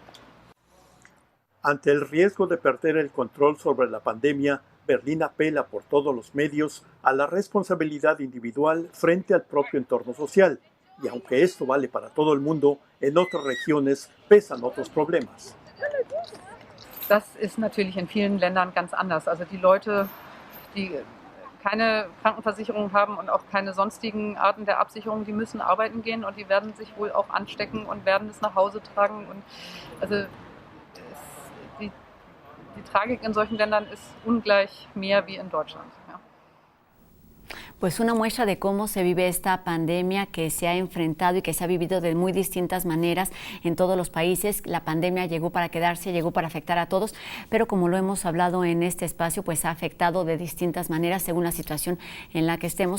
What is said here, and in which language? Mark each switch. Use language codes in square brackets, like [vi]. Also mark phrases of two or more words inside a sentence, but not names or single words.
[es] Ante el riesgo de perder el control sobre la pandemia, Berlín apela por todos los medios a la responsabilidad individual frente al propio entorno social. Y aunque esto vale para todo el mundo, en otras regiones pesan otros Problemas. [de] Das ist natürlich in vielen Ländern ganz anders. Also die Leute, die keine Krankenversicherung haben und auch keine sonstigen Arten der Absicherung, die müssen arbeiten gehen und die werden sich wohl auch anstecken und werden es nach Hause tragen. Und also die Tragik in solchen Ländern ist ungleich mehr wie in Deutschland. Ja. [es] Pues una muestra de cómo se vive esta pandemia que se ha enfrentado y que se ha vivido de muy distintas maneras en todos los países. La pandemia llegó para quedarse, llegó para afectar a todos, pero como lo hemos hablado en este espacio, pues ha afectado de distintas maneras según la situación en la que estemos.